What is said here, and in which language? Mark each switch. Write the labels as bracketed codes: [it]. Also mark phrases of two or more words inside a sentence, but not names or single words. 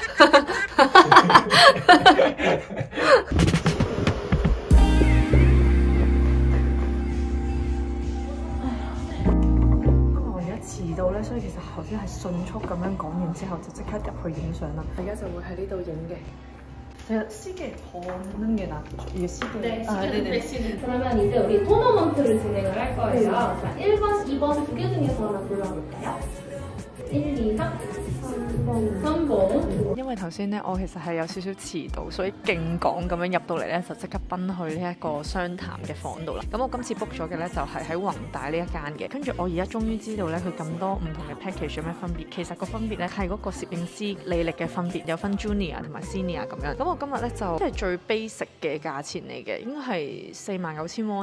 [yue] 因為我而家遲到咧，所以其實頭先係迅速咁樣講完之後，就即刻入去影相啦。而家就會喺呢度影嘅。 [ko] 시계 더는 게 낫죠. 이게 시계. 네, 시계는 그러면 이제 우리 토너먼트를 진행을 할 거예요. 자, 1번, 2번 2개 중에서 하나 골라볼까요? 1, 2, 3, 3번. [yue] 因為頭先咧，我其實係有少少遲到，所以勁趕咁樣入到嚟咧，就即刻奔去呢一個商談嘅房度啦。咁我今次 book 咗嘅咧就係喺宏大呢一間嘅。跟住我而家終於知道咧，佢咁多唔同嘅 package 有咩分別。其實個分別咧係嗰個攝影師履歷嘅分別，有分 junior 同埋 senior 咁樣。咁我今日咧就即係最 basic 嘅價錢嚟嘅，應該係49,000 won。